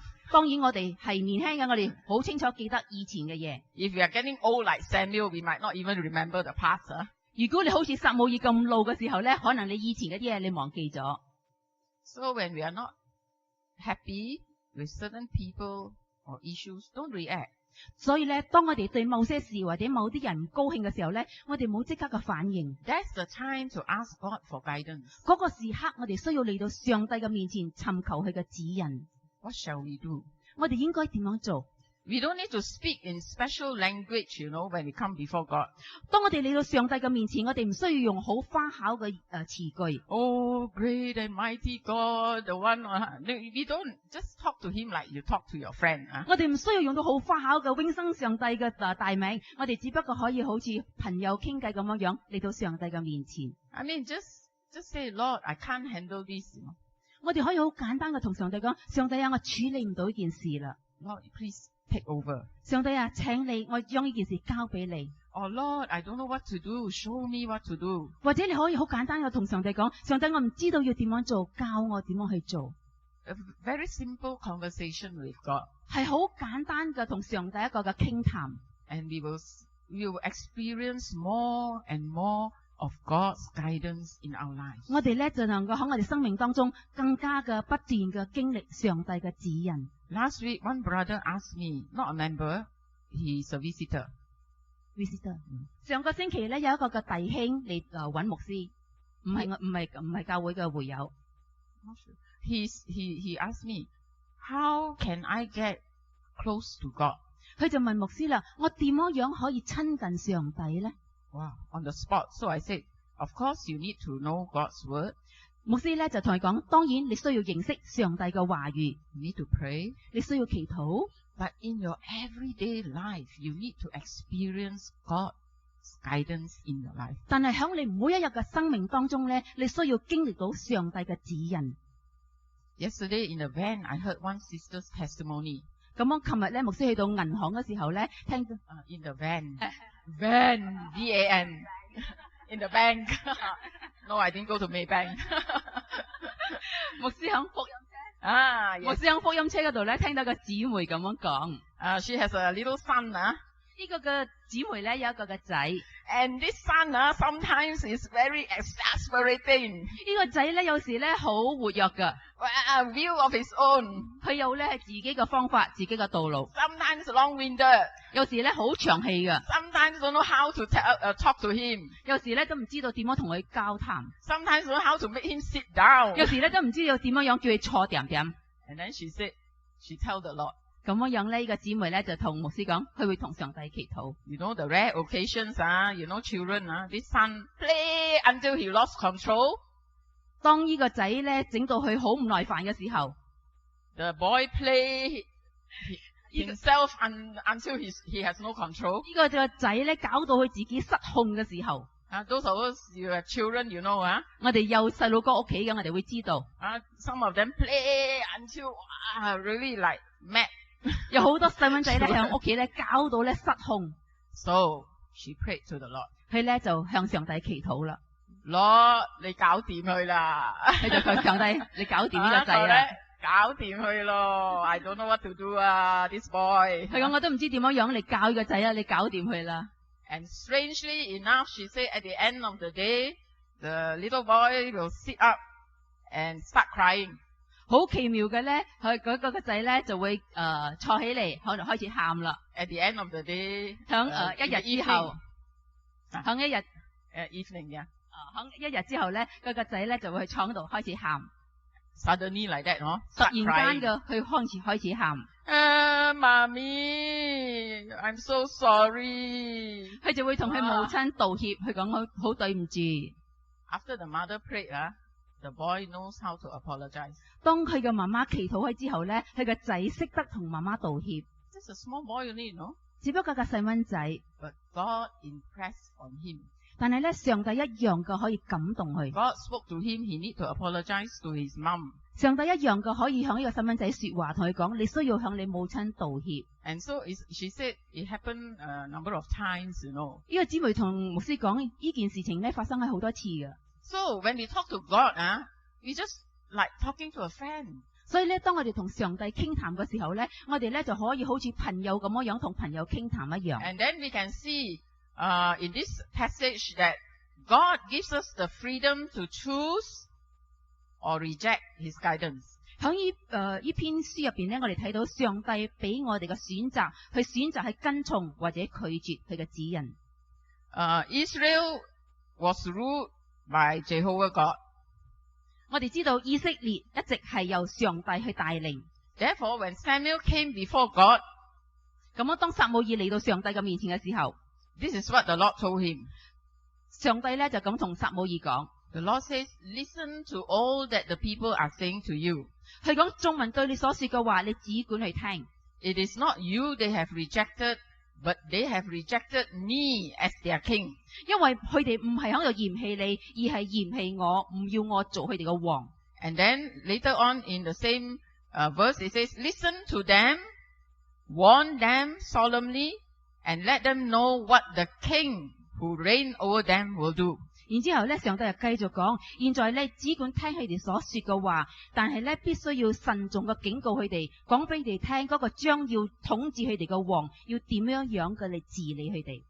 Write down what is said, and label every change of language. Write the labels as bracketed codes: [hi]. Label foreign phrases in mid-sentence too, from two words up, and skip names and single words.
[yue] 當然我哋係年輕嘅，我哋好清楚記得以前嘅嘢。 [en] If we are getting old like Samuel, we might not even remember the past. [yue] 如果你好似撒母耳咁老嘅時候咧，可能你以前嗰啲嘢你忘記咗。 [en] So when we are not happy with certain people or issues, don't react. [yue] 所以咧，當我哋對某些事或者某啲人唔高興嘅時候咧，我哋冇即刻嘅反應。 [en] That's the time to ask God for guidance. [yue] 嗰個時刻，我哋需要嚟到上帝嘅面前尋求佢嘅指引。 [en] What shall we do? [yue] 我哋應該點樣做？ [en] We don't need to speak in special language, when we come before God. [yue] 當我哋嚟到上帝嘅面前，我哋唔需要用好花巧嘅詞句。 [en] Oh, great and mighty God, the one. We don't just talk to him like you talk to your friend. [yue] 我哋唔需要用到好花巧嘅永生上帝嘅大名，我哋只不過可以好似朋友傾偈咁樣樣嚟到上帝嘅面前。 [en] I mean, just say, Lord, I can't handle this. [yue] 我哋可以好簡單嘅同上帝講：上帝啊，我處理唔到呢件事啦。 [en] Lord, please take over. [yue] 上帝啊，請你，我將呢件事交俾你。 [en] Oh Lord, I don't know what to do. Show me what to do. [yue] 或者你可以好簡單嘅同上帝講：上帝，我唔知道要點樣做，教我點樣去做。 [en] A very simple conversation with God. [yue] 係好簡單嘅同上帝一個嘅傾談。 [en] And we will experience more and more of God's guidance in our lives. [yue] 我哋咧就能夠喺我哋生命當中更加嘅不斷嘅經歷上帝嘅指引。 [en] Last week, one brother asked me, not a member, he's a visitor. Visitor. [yue] 上個星期咧有一個嘅弟兄嚟揾牧師，唔係教會嘅會友。 [en] He asked me, how can I get close to God? [yue] 佢就問牧師啦：我點樣可以親近上帝咧？ [en] Wow, on the spot. So I said, of course you need to know God's word. [yue] 牧師咧就同佢講：當然你需要認識上帝嘅話語， [en] You need to pray. [yue] 你需要祈禱。 [en] But in your everyday life, you need to experience God's guidance in your life. [yue] 但係喺你每一日嘅生命當中咧，你需要經歷到上帝嘅指引。 [en] Yesterday in the van, I heard one sister's testimony. [yue] 咁我琴日咧牧師去到銀行嘅時候咧，聽到 [en] In the van. Van. V-A-N. In the bank. No, I didn't go to Maybank. [yue] 牧師響福音 Ah, 牧 [en] yes. [yue] 師響福音車嗰度咧，聽到個姊妹咁樣講。 [en] She has a little son. [yue] 呢個嘅姊妹咧有一個嘅仔，呢 [en] And this son sometimes is very exasperating. [yue] 個仔咧有時咧好活躍噶， [en] A view of his own. [yue] 佢有咧係自己嘅方法，自己嘅道路， [en] Sometimes long-winded. [yue] 有時咧好長氣噶， [en] Sometimes don't know how to talk to him. [yue] 有時咧都唔知道點樣同佢交談， [en] Sometimes don't know how to make him sit down. [yue] 有時咧都唔知道點樣叫佢坐點點。 [en] And then she said, she told the Lord, [yue] 咁樣呢個姊妹咧就同牧師講，佢會同上帝祈禱。 [en] you know the rare occasions, children, this son play until he lost control. [yue] 當呢個仔咧整到佢好唔耐煩嘅時候， [en] The boy play himself until he has no control. [yue] 呢個仔咧搞到佢自己失控嘅時候， [en] Those of us, you have children, you [yue] 我哋有細路哥屋企嘅，我哋會知道， [en] some of them play until really like mad. [yue] 有好多細蚊仔咧喺屋企咧搞到咧失控， [en] So she prayed to the Lord. [yue] 佢咧就向上帝祈禱啦。 Lord, 你搞掂佢啦。佢就求上帝，你搞掂呢個仔啦。搞掂佢咯。 [en] I don't know what to do, this boy. [yue] 佢講我都唔知點樣嚟教呢個仔啊，你搞掂佢啦。 [en] And strangely enough, she said at the end of the day, the little boy will sit up and start crying. [yue] 好奇妙嘅咧，佢嗰個仔咧就會坐起嚟，可能開始喊啦。 [en] At the end of the day, [yue] 響一日之後， [en] evening. [yue] 響一日 [en] evening, yeah. [yue] 響一日之後咧，嗰個仔咧就會喺床度開始喊， [en] Suddenly like that, [yue] 突 [en] start [yue] 然 [en] crying. [yue] 間嘅佢開始喊， [en] Mommy, I'm so sorry. [yue] 佢就會同佢母親道歉，佢講好對唔住。 [en] After the mother prayed, the boy knows how to apologize. [yue] 當佢嘅媽媽祈禱開之後咧，佢個仔識得同媽媽道歉， [en] Just a small boy only, [yue] 只不過個細蚊仔， [en] But God impressed on him. [yue] 但係咧上帝一樣嘅可以感動佢， [en] God spoke to him. He need to apologize to his mom. [yue] 上帝一樣嘅可以向呢個細蚊仔說話，同佢講你需要向你母親道歉。 [en] And so she said it happened a number of times, [yue] 呢個姊妹同牧師講呢件事情咧發生喺好多次嘅， [en] So when we talk to God, we just like talking to a friend. [yue] 所以咧當我哋同上帝傾談嘅時候咧，我哋咧就可以好似朋友咁樣同朋友傾談一樣。 [en] And then we can see in this passage that God gives us the freedom to choose or reject his guidance. [yue] 喺呢篇書入邊咧，我哋睇到上帝俾我哋嘅選擇，去選擇係跟從或者拒絕佢嘅指引。 [en] Israel was ruled by Jehovah God. [yue] 我哋知道以色列一直係由上帝去帶領。 [en] Therefore, when Samuel came before God, [yue] 咁當撒母耳嚟到上帝嘅面前嘅時候， [en] this is what the Lord told him. [yue] 上帝咧就咁同撒母耳講， [en] The Lord says, listen to all that the people are saying to you. [yue] 佢講眾民對你所說嘅話，你只管去聽。 [en] It is not you they have rejected, but they have rejected me as their king. [yue] 因為佢哋唔係喺度嫌棄你，而係嫌棄我，唔要我做佢哋嘅王。 [en] And then later on in the same verse, it says, listen to them, warn them solemnly, and let them know what the king who reign over them will do. [yue] 然之後咧，上帝又繼續講，現在咧只管聽佢哋所說嘅話，但係咧必須要慎重嘅警告佢哋，講俾佢哋聽嗰個將要統治佢哋嘅王要點樣樣嘅嚟治理佢哋。